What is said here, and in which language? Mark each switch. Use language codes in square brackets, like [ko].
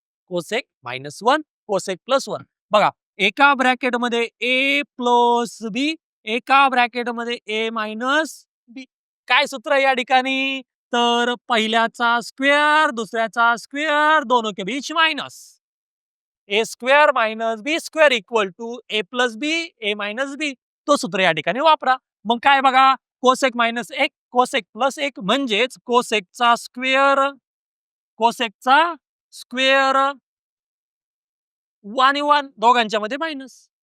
[en] Cosec minus 1, cosec plus 1. [mr] बघा, एका ब्रॅकेटमध्ये a plus बी, एका ब्रॅकेटमध्ये a मायनस बी. काय सूत्र आहे या ठिकाणी? तर पहिल्याचा स्क्वेअर, दुसऱ्याचा स्क्वेअर, [hi] दोनों के बीच [mr] minus. [en] A square minus b square equal to a plus b, a minus b. [mr] तो सूत्र या ठिकाणी वापरा. मग काय बघा? कोसेक मायनस 1, कोसेक प्लस 1 म्हणजेच कोसेकचा स्क्वेअर, कोसेकचा स्क्वेअर 1 आणि 1 दोघांच्या मध्ये मायनस.